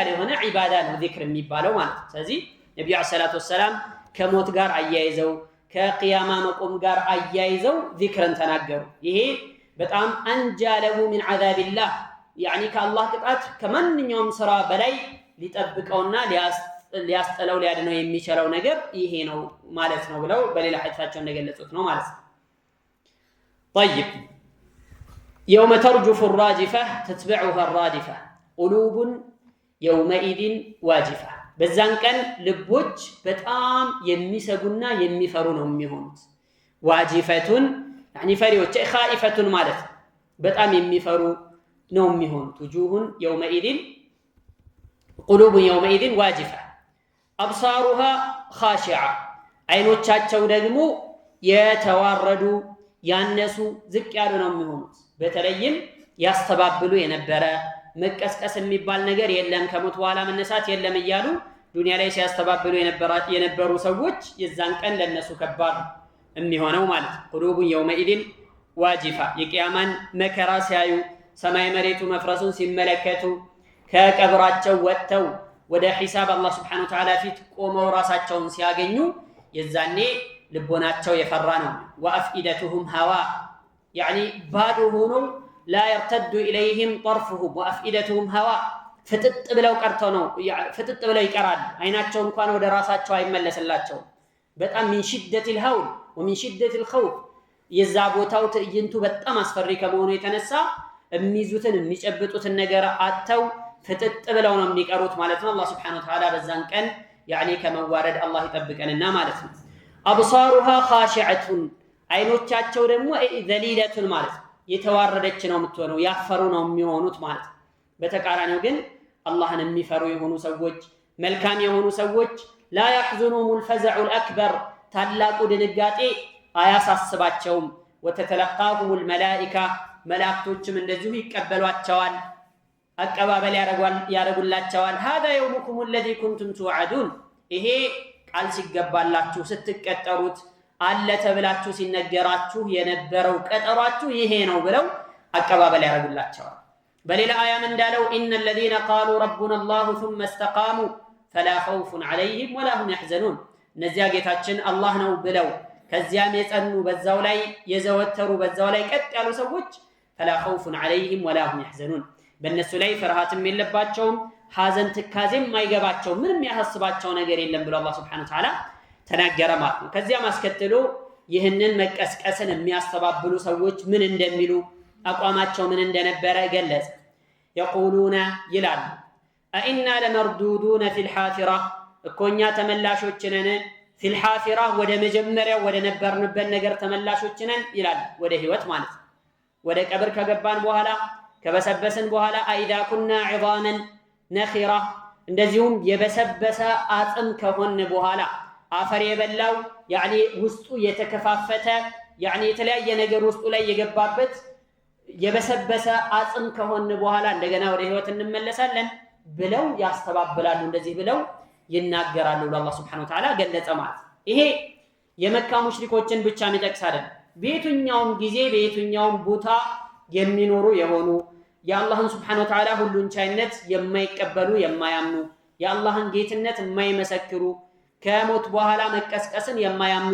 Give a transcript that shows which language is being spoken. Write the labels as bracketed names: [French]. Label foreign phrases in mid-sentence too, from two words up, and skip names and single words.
[Amharic] የሆነ ዒባዳ ነው ዚክር የሚባለው ማለት ነው። ስለዚህ ነብዩ [Arabic] صلى الله عليه وسلم [Amharic] ከሞት ጋር አያይዘው ከቂያማ መቆም ጋር አያይዘው ዚክርን ተናገሩ። ይሄ በጣም [Arabic] أنجى له من عذاب الله [Amharic] ከአላህ ቅጣት ከማንኛውም ስራ በላይ ሊጠብቀውና ሊያስጠለው ሊያድነው የሚችለው ነገር ይሄ ነው ማለት ነው ብለው በሌላ ሐዲሳቸው እንደገለጹት ነው ማለት ነው። [Arabic] طيب يوم ترجف الراجفة تتبعها الرادفة قلوب يومئذ واجفة [Amharic] በዛን ቀን ልቦች በጣም የሚሰጉና የሚፈሩ ነው የሚሆኑት። ዋጂፈቱን ፈሪዎች ኻኢፈቱን ማለት በጣም የሚፈሩ ነው የሚሆኑት። [Arabic] وجوه يومئذ قلوب يومئذ واجفة أبصارها خاشعة [Amharic] አይኖቻቸው ደግሞ የተዋረዱ ያነሱ ዝቅ ያሉ ነው የሚሆኑት። በተለይም ያስተባብሉ የነበረ መቀስቀስ የሚባል ነገር የለም ከሞት በኋላ መነሳት የለም እያሉ ዱንያ ላይ ሲያስተባብሉ የነበሩ ሰዎች የዛን ቀን ለነሱ ከባድ የሚሆነው ማለት ነው። [Arabic] قلوب يومئذ واجفة [Amharic] የቂያማን መከራ ሲያዩ ሰማይ መሬቱ መፍረሱን ሲመለከቱ ከቀብራቸው ወጥተው ወደ ሒሳብ አላህ [Arabic] سبحانه وتعالى [Amharic] ፊት ቆመው ራሳቸውን ሲያገኙ የዛኔ ልቦናቸው የፈራ ነው። [Arabic] وأفئدتهم هواء [Amharic] ባዶ ሆኖ [Arabic] لا يرتد إليهم طرفهم وأفئدتهم هواء [Amharic] ፍጥጥ ብለው ቀርተው ነው ፍጥጥ ብለው ይቀራል። አይናቸው እንኳን ወደ ራሳቸው አይመለስላቸው። በጣም [Arabic] من شدة الهول ومن شدة الخوف [Amharic] የዛ ቦታው ትዕይንቱ በጣም አስፈሪ ከመሆኑ የተነሳ የሚይዙትን የሚጨብጡትን ነገር አጥተው ፍጥጥ ብለው ነው የሚቀሩት ማለት ነው። አላህ [Arabic] سبحانه وتعالى [Amharic] በዛን ቀን ከመዋረድ አላህ ይጠብቀንና ማለት ነው። [Arabic] أبصارها خاشعة [Amharic] አይኖቻቸው ደግሞ ذليلة ማለት የተዋረደች ነው የምትሆነው ያፈሩ ነው የሚሆኑት ማለት። በተቃራኒው ግን አላህን የሚፈሩ የሆኑ ሰዎች መልካም የሆኑ ሰዎች [Arabic] لا يحزنهم الفزع الأكبر [Amharic] ታላቁ ድንጋጤ አያሳስባቸውም። [Arabic] وتتلقاهم الملائكة [Amharic] መላእክቶችም እንደዚሁ ይቀበሏቸዋል፣ አቀባበል ያረጉላቸዋል። [Arabic] هذا يومكم الذي كنتم توعدون [Amharic] ይሄ ቃል ሲገባላችሁ ስትቀጠሩት አለ ተብላችሁ ሲነገራችሁ የነበረው ቀጠሯችሁ ይሄ ነው ብለው አቀባበል ያረጉላቸዋል። በሌላ አያም እንዳለው [Arabic] إن الذين قالوا ربنا الله ثم استقاموا فلا خوف عليهم ولا هم يحزنون [Amharic] እነዚያ ጌታችን አላህ ነው ብለው ከዚያም የጸኑ በዛው ላይ የዘወተሩ በዛው ላይ ቀጥ ያሉ ሰዎች [Arabic] فلا خوف عليهم ولا هم يحزنون [Amharic] በእነሱ ላይ ፍርሃትም የለባቸውም ሐዘን ትካዜም አይገባቸው ምንም ያሳስባቸው ነገር የለም ብሎ አላህ [Arabic] سبحانه وتعالى [Amharic] ተናገረ ማለት ነው። ከዚያም አስከትሎ ይህንን መቀስቀስን የሚያስተባብሉ ሰዎች ምን እንደሚሉ አቋማቸው ምን እንደነበረ ገለጸ። يقولون ይላሉ [Arabic] أئنا لمردودون في الحافرة [Amharic] እኮኛ ተመላሾች ነን [Arabic] في الحافرة [Amharic] ወደ መጀመሪያው ወደ ነበርንበት ነገር ተመላሾች ነን ይላሉ። ወደ ህይወት ማለት ነው። ወደ ቀብር ከገባን በኋላ ከበሰበስን በኋላ [Arabic] أئذا كنا عظاما نخرة [Amharic] እንደዚሁም የበሰበሰ አጥም ከሆነ በኋላ አፈር የበላው ውስጡ የተከፋፈተ የተለያየ ነገር ውስጡ ላይ የገባበት የበሰበሰ አጥም ከሆነ በኋላ እንደገና ወደ ህይወት እንመለሳለን ብለው ያስተባብላሉ። እንደዚህ ብለው ይናገራሉ ለአላህ [Arabic] سبحانه وتعالى [Amharic] ገለጸ ማለት። ይሄ የመካ ሙሽሪኮችን ብቻ የሚጠቅስ አይደለም። በየትኛውም ጊዜ በየትኛውም ቦታ የሚኖሩ የሆኑ የአላህን [Arabic] سبحانه وتعالى [Amharic] ሁሉን ቻይነት የማይቀበሉ የማያምኑ የአላህን ጌትነት የማይመሰክሩ ከሞት በኋላ መቀስቀስን የማያምኑ